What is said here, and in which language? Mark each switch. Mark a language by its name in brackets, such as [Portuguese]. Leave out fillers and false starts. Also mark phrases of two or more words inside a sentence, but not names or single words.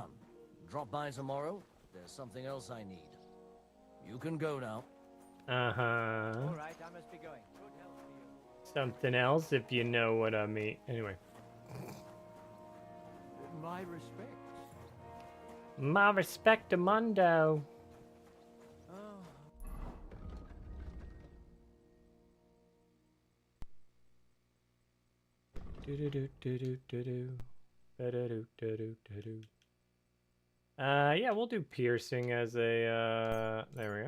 [English] done. Drop by tomorrow. There's something else I need. You can go now. Uh-huh. All right, I must be going. Good health to you. Something else, if you know what I mean. Anyway. My respects. My respectamundo. Oh, Do-do-do-do-do-do-do. Ba-da-do-do-do-do-do. Yeah, we'll do piercing as a, there we go.